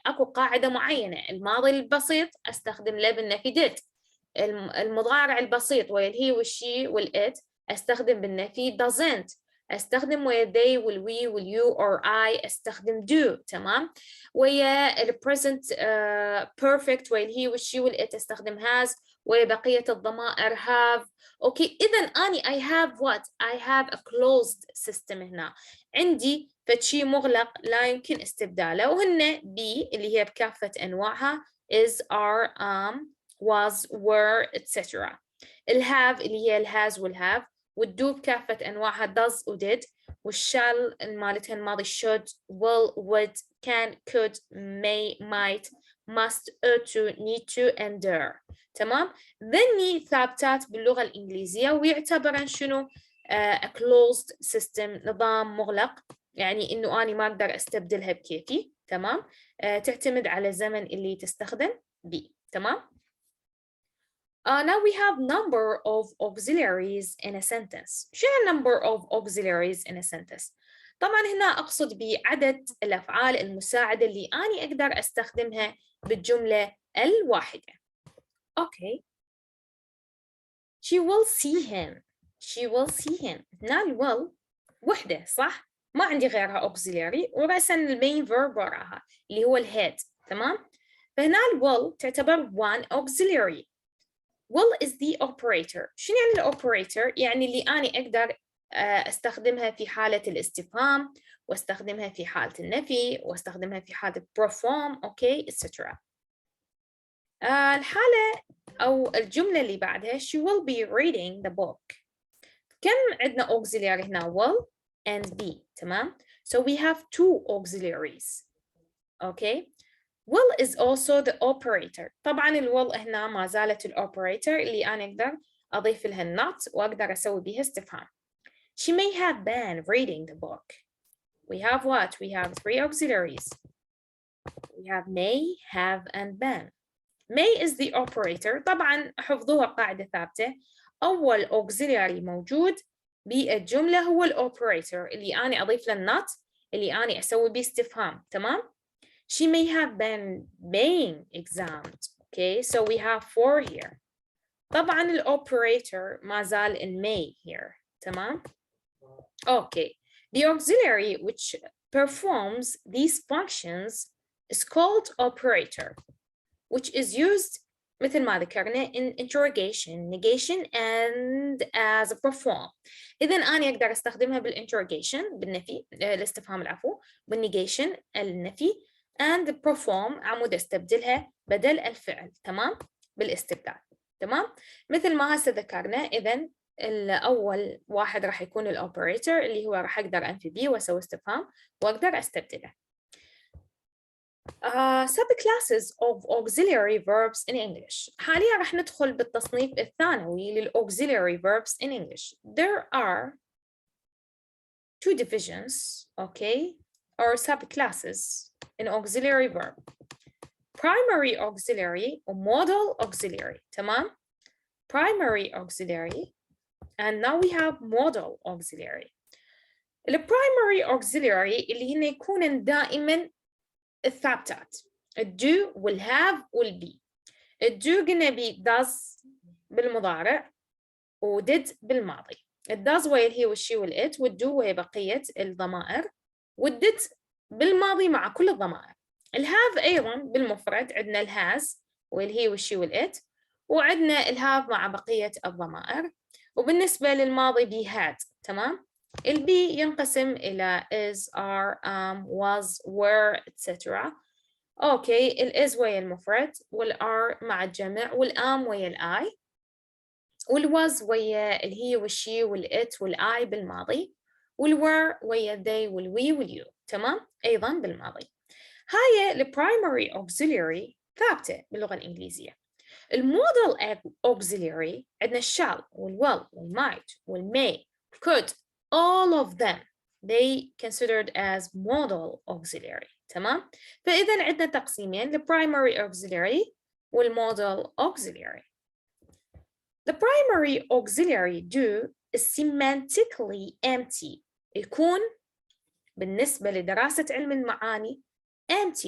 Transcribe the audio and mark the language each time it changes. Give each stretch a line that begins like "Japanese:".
Arabic: اكو قاعده معينه، الماضي البسيط استخدم له بالنفي did، المضارع البسيط ويا الهي والشي والات استخدم بالنفي doesn't، استخدم ويا they والوي واليو or I استخدم do. تمام؟ ويا ال present perfect ويا الهي والشي والات استخدم has، ويا بقية الضمائر have. اوكي، إذا أني
English: I have what؟ I have a closed system.
Arabic: هنا عندي فشي مغلق لا يمكن استبداله، وهن be اللي هي بكافة أنواعها is are was were etc. الهاف اللي هي الهاز والهاف، والدو بكافة أنواعها
English: does و did،
Arabic: والشال مالتها الماضي
English: should will would can could may might must ought to need to and dare.
Arabic: تمام؟ ذني ثابتات باللغة الإنجليزية ويعتبرن شنو؟
English: a closed system،
Arabic: نظام مغلق، يعني إنه أنا ما أقدر أستبدلها بكيفي. تمام؟ تعتمد على الزمن اللي تستخدم بيه. تمام؟
English: Now we have number of auxiliaries in a sentence.
Arabic: شو
English: number of auxiliaries in a sentence؟
Arabic: طبعا هنا أقصد بعدد الأفعال المساعدة اللي أنا أقدر أستخدمها بالجملة الواحدة.
English: Okay. She will see him. She will see him.
Arabic: هنا ال will وحدة، صح؟ ما عندي غيرها auxiliary، ورأسا المين verb وراها اللي هو الهيد. تمام؟ فهنا ال will تعتبر one auxiliary.
English: will is the operator.
Arabic: شنو يعني الأوبريتور؟ يعني اللي أنا أقدر أستخدمها في حالة الاستفهام، واستخدمها في حالة النفي، واستخدمها في حالة perform، okay, etc. الحالة أو الجملة اللي بعدها
English: she will be reading the book.
Arabic: كم عندنا auxiliary هنا
English: will and be
Arabic: تمام.
English: So we have two auxiliaries. Okay. will is also the operator.
Arabic: طبعا will هنا ما زالت الoperator اللي أنا أقدر أضيف لها not وأقدر أسوي بها استفهام.
English: She may have been reading the book. We have what? We have three auxiliaries. We have may, have, and been. May is the operator.
Arabic: طبعا حفظوها قاعدة ثابتة. أول auxiliary موجود بالجملة هو الoperator اللي أنا أضيف له not اللي أنا أسوي بيه استفهام.
English: تمام؟ She may have been being examined. Okay, so we have four here. طبعا الoperator ما زال in may here. تمام؟ Okay, the auxiliary which performs these functions is called operator, which is used
Arabic: مثل ما ذكرنا
English: in interrogation, negation, and as a perform.
Arabic: إذا أنا أقدر أستخدمها بالinterrogation بالنفي الاستفهام العفو، بالnegation النفي،
English: and perform
Arabic: عمود استبدلها بدل الفعل. تمام؟ بالاستبدال. تمام؟ مثل ما هسه ذكرنا. إذا الأول واحد راح يكون الأوبريتور اللي هو راح أقدر أنفي بيه وأسوي استفهام وأقدر أستبدله.
English: Subclasses of auxiliary verbs in English.
Arabic: حاليا راح ندخل بالتصنيف الثانوي للauxiliary
English: verbs in English. There are two divisions, okay, or subclasses in auxiliary verb. Primary auxiliary or modal auxiliary.
Arabic: تمام?
English: Primary auxiliary. And now we have modal auxiliary. The primary auxiliary
Arabic: اللي هن يكونن دائما الثابتات.
English: do will have will be.
Arabic: do قلنا بي does بالمضارع و did بالماضي. does ويا الهي والشي والit والdo ويا بقية الضمائر والdid بالماضي مع كل الضمائر. الهاف أيضا بالمفرد عندنا الهاز والهي والشي والit وعندنا الهاف مع بقية الضمائر. وبالنسبة للماضي be had. تمام؟ البي ينقسم إلى is, are, was, were, etc. أوكي، الis ويا المفرد والare مع الجمع والam ويا الI والwas ويا الهي والشي والit والI بالماضي والwere ويا they والwe واليو. تمام؟ أيضا بالماضي. هاي البرايمري auxiliary ثابتة باللغة الإنجليزية. المودال auxiliary عندنا shall والwill والmight والmay could.
English: All of them they considered as modal auxiliary.
Arabic: تمام؟ فإذا عندنا تقسيمين,
English: the primary auxiliary
Arabic: والmodal auxiliary.
English: The primary auxiliary do is semantically empty.
Arabic: يكون بالنسبة لدراسة علم المعاني empty.